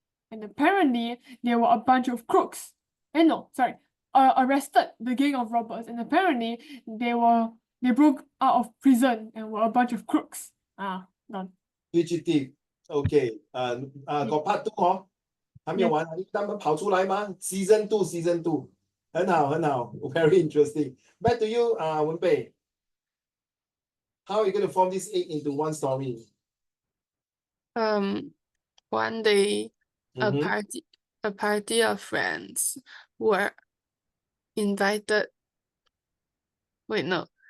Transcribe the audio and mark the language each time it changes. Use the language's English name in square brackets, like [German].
[English] And apparently there were a bunch of crooks. No, sorry. Arrested the gang of robbers, and apparently they broke out of prison and were a bunch of crooks. Done. Fugitive。 [Chinese] OK，個 [English] part two [Chinese] 哦，還沒有 [English] Yes. [Chinese] 完，他們跑出來嗎？ [English] Season two，Season two， [Chinese] 很好很好， [English] very interesting。 Back to you，文貝，how are you going to form this 8 into one story？ One day a Mhm. party of friends were invited. Wait, no.